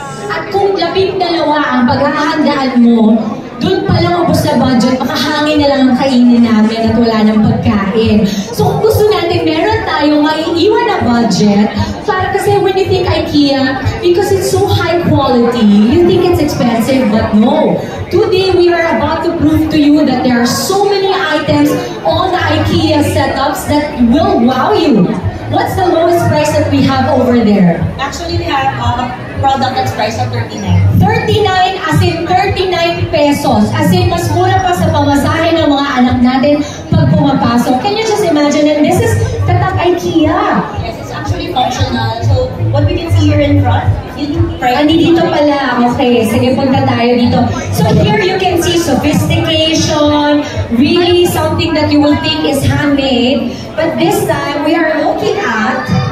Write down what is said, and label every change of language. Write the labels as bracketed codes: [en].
[tl] At kung 12 ang paghahandaan mo, doon pa lang ubos na budget, makahangin na lang ang kainin namin at wala ng pagkain. So kung gusto natin, meron tayong maiiwan na budget, para kasi [en] when you think IKEA, because it's so high quality, you think it's expensive, but no. Today, we are about to prove to you that there are so many items on the IKEA setups that will wow you. What's the lowest price that we have over there? Actually, we have a product that's priced at 39. 39 as in 39 pesos. As in, [tl] mas mura pa sa pamasahe ng mga anak natin pag pumapasok. [en] Can you just imagine? And this is Tatak IKEA. Yes, it's actually functional. So, what we can see here in front, [tl] dito pala. Okay, sige, punta tayo dito. [en] So here you can see sophistication, really something that you will think is handmade. But this time, we are looking at